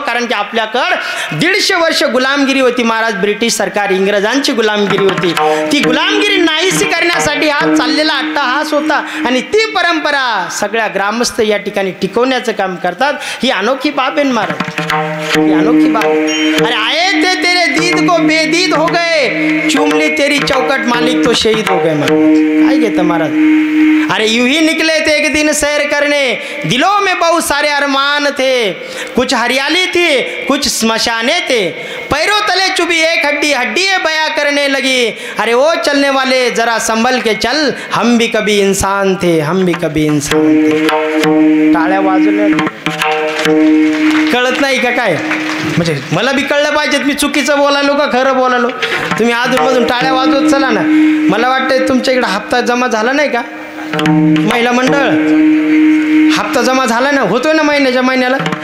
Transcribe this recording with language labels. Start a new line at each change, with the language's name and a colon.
Marathi: कारण की आपल्याकडं 150 वर्ष गुलामगिरी होती महाराज. ब्रिटिश सरकार, इंग्रजांची गुलामगिरी होती. ती गुलामगिरी नाहीशी करण्यासाठी हा चाललेला अट्टहास होता आणि ती परंपरा सगळ्या ग्रामस्थ या ठिकाणी टिकवण्याचं काम करतात. ही अनोखी बाब आहे महाराज, ही अनोखी बाब.
Hindi: अरे आए थे तेरे दीद को बेदीद हो गए, चूम ली तेरी चौकट मालिक तो शहीद हो गए.
Marathi: महाराज काय घेतं महाराज.
Hindi: अरे यूं ही निकले थे एक दिन सैर करने, दिलों में बहुत सारे अरमान थे, कुछ हरियाली थी कुछ स्मशाने थे, पैरों तले चुभी एक हड्डी, हड्डी बया करने लगी, अरे वो चलने वाले जरा संभल के चल, हम भी कभी इंसान थे, हम भी कभी इंसान थे.
Marathi: टाळ्या वाजवल्या कळत नाही का काय, म्हणजे मला बी कळलं पाहिजेत मी चुकीचं बोलालो का खरं बोलालो. तुम्ही अधूनमधून टाळ्या वाजवत चला ना. मला वाटतं तुमच्या इकडे हप्ता जमा झाला नाही का, महिला मंडळ हप्ता जमा झाला ना, होतोय ना महिन्याला.